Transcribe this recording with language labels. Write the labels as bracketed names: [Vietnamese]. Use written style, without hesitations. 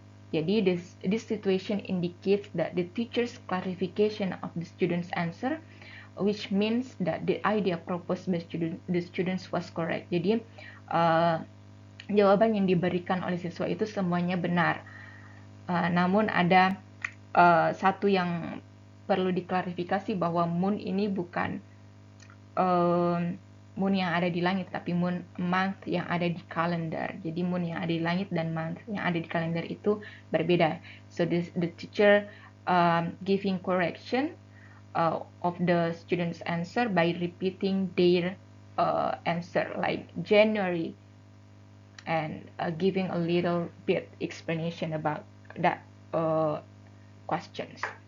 [English] Jadi this situation indicates that the teacher's clarification of the student's answer, which means that the idea proposed by the students was correct. [Indonesian] Jadi jawaban yang diberikan oleh siswa itu semuanya benar. Namun ada satu yang perlu diklarifikasi bahwa moon ini bukan moon yang ada di langit, tapi month yang ada di kalender. Jadi moon yang ada di langit dan month yang ada di kalender itu berbeda. [English] So the teacher giving correction of the student's answer by repeating their answer, like January, and giving a little bit explanation about that questions.